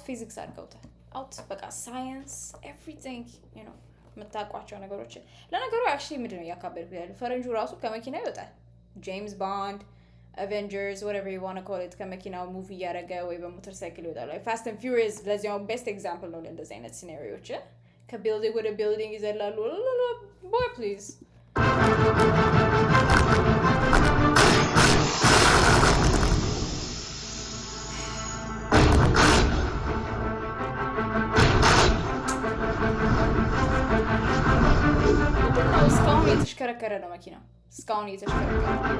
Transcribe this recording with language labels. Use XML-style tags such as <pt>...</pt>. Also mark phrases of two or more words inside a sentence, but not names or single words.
<am>ፊዚክስ አድርገውታል አውት በቃ</am> <en>science everything</en> <am>የምታውቋቸው ነገሮችን ለነገሩ actually ምንድነው ያካበድኩት ያለው ፈረንጁ ራሱ ከመኪና ይወጣል ጄምስ ቦንድ Avengers,</am> <en>whatever you want to call it,</en> <am>ከመኪናው ሙቭ እያደረገ ወይ በሞተርሳይክል ይወጣል። Like Fast and Furious ለዚያው</am> <en>best example</en> <am>ነው እንደዚህ አይነት ሲናሪዮች ከቢልዲንግ ወደ ቢልዲንግ ይዘላሉ።</am> <en>Boy please.</en> <am>እስካሁን የተሽከረከረ ነው መኪናው። እስካሁን የተሽከረከረ</am>